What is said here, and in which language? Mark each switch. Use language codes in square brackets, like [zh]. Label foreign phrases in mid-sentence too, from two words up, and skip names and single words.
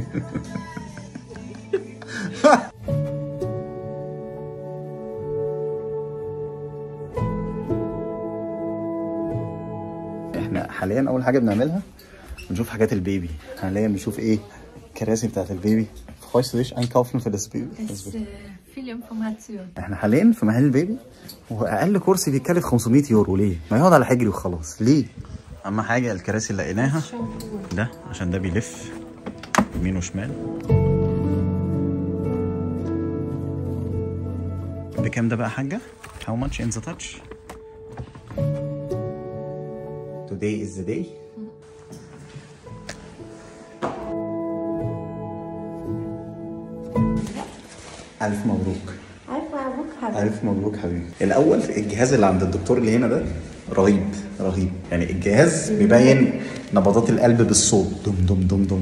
[ar] احنا حاليا اول حاجه بنعملها بنشوف حاجات البيبي. حاليا بنشوف ايه؟ الكراسي بتاعت البيبي. [de] Freust du dich einkaufen für das Baby? viel Information. احنا حاليا في محل البيبي، واقل كرسي بيتكلف 500 يورو. ليه؟ ما يقعد على حجري وخلاص. ليه؟ اهم حاجه الكراسي اللي لقيناها ده، عشان ده بيلف يمين وشمال. بكام ده بقى يا حاجه؟ [en] How much in the touch? Today is the day. [ar] ألف مبروك. ألف مبروك حبيبي. ألف مبروك حبيبي. الأول الجهاز اللي عند الدكتور اللي هنا ده رهيب رهيب، يعني الجهاز بيبين نبضات القلب بالصوت، دم دم دم دم.